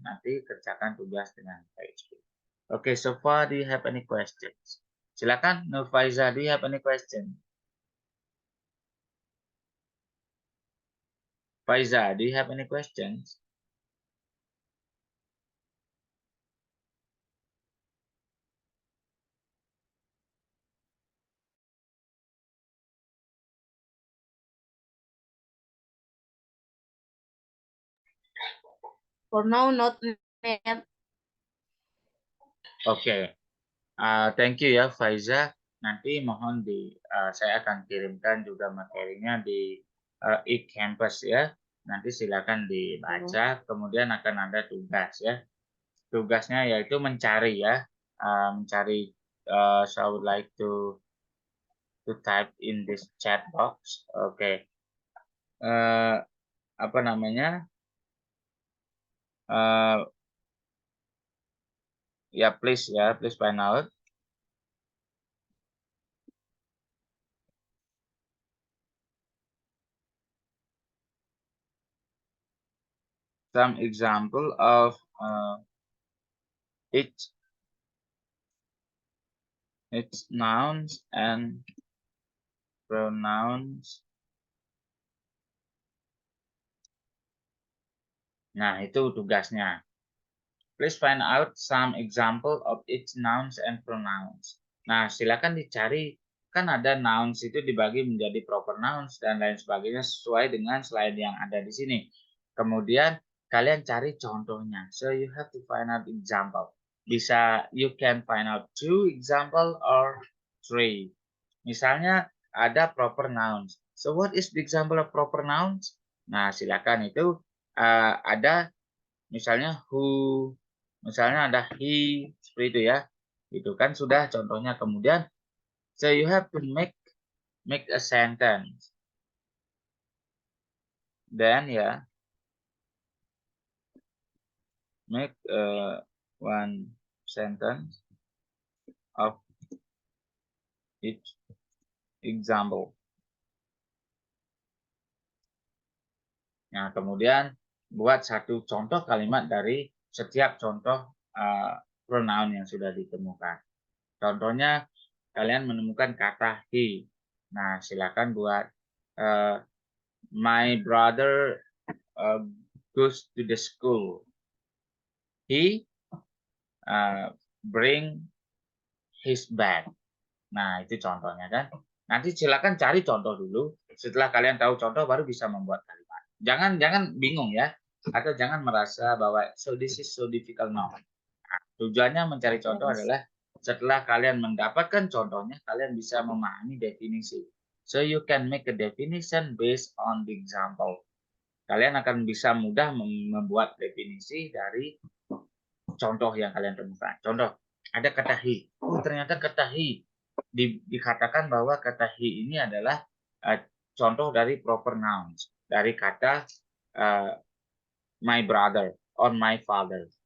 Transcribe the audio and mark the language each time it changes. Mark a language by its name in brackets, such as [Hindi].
[Indonesian] Nanti kerjakan tugas dengan baik. [English] Oke, so far do you have any questions? Silakan Nur Faiza, do you have any question? Faiza, do you have any questions? For now, not yet. Okay. Thank you [Indonesian] ya Faiza. Nanti mohon saya akan kirimkan juga materinya di e-campus ya. Nanti silakan dibaca. Kemudian akan ada tugas ya. Tugasnya yaitu mencari ya, mencari. [English] So I would like to type in this chat box. Oke. [Indonesian] Apa namanya? [English] Ya please find out. Some example of its nouns and pronouns. [Indonesian] Nah, itu tugasnya. [English] Please find out some example of its nouns and pronouns. [Indonesian] Nah, silakan dicari. Kan ada nouns itu dibagi menjadi proper nouns dan lain sebagainya sesuai dengan slide yang ada di sini. Kemudian kalian cari contohnya. [English] So you have to find out example. Bisa you can find out 2 example or 3. [Indonesian] Misalnya ada proper nouns. [English] So what is the example of proper nouns? [Indonesian] Nah, silakan itu ada misalnya who, misalnya ada he, seperti itu ya. Itu kan sudah contohnya. [English] Kemudian so you have to make a sentence. Then ya make one sentence of each example. [Indonesian] Nah, kemudian buat satu contoh kalimat dari setiap contoh pronoun yang sudah ditemukan. Contohnya kalian menemukan kata he. Nah, silakan buat [English] my brother goes to the school. He bring his bag. [Indonesian] Nah, itu contohnya kan. Nanti silakan cari contoh dulu. Setelah kalian tahu contoh, baru bisa membuat kalimat. Jangan bingung ya. Atau jangan merasa bahwa [English] so this is so difficult. No. [Indonesian] Nah, tujuannya mencari contoh adalah setelah kalian mendapatkan contohnya, kalian bisa memahami definisi. [English] So you can make a definition based on the example. [Indonesian] Kalian akan bisa mudah membuat definisi dari contoh yang kalian temukan. Contoh, ada kata he. Oh, ternyata kata he dikatakan bahwa kata he ini adalah contoh dari proper nouns, dari kata my brother or my father.